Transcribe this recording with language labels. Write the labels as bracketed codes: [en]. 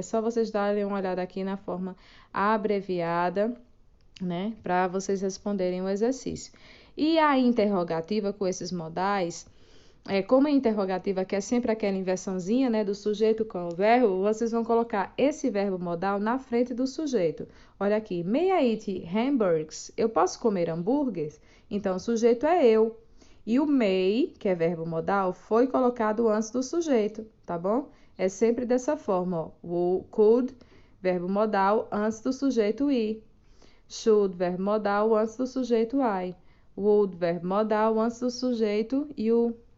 [pt] É só vocês darem uma olhada aqui na forma abreviada, né? Para vocês responderem o exercício. E a interrogativa com esses modais, como a interrogativa que é sempre aquela inversãozinha, né, do sujeito com o verbo, vocês vão colocar esse verbo modal na frente do sujeito. Olha aqui, [en] may I eat hamburgers? [pt] Eu posso comer hambúrgueres? Então, o sujeito é eu. E o may, que é verbo modal, foi colocado antes do sujeito, tá bom? É sempre dessa forma, ó. O could, verbo modal, antes do sujeito ir. Should, verbo modal, antes do sujeito I. Would, verbo modal, antes do sujeito you.